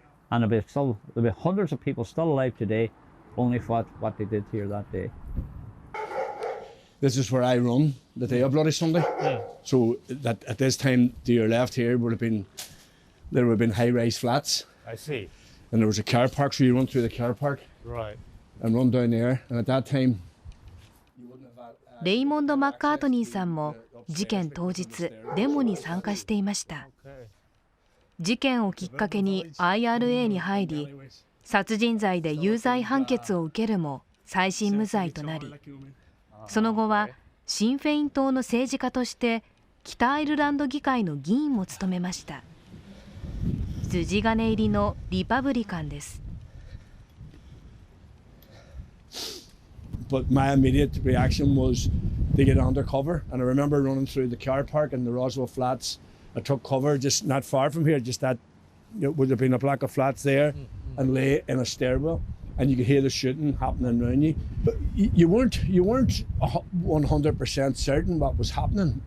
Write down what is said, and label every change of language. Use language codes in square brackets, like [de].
[en] And there'll be hundreds of people still alive today, only for what they did here that day. This is where I run the day of Bloody Sunday. Yeah. So that at this time to your left here there would have been high-rise flats. I see. And there was a car park, so you run through the car park. Right. And run down there. And at that time, [ja] レイモンド・マッカートニーさんも事件当日デモに参加していました。事件をきっかけに IRA に入り、殺人罪で有罪判決を受けるも再審無罪となり、その後はシン・フェイン党の政治家として北アイルランド議会の議員も務めました。筋金入りのリパブリカンです。 [en] But my immediate reaction was to get under cover. And I remember running through the car park in the Roswell Flats. I took cover just not far from here, just that, would have been a block of flats there, and lay in a stairwell. And you could hear the shooting happening around you. But you weren't 100% certain what was happening.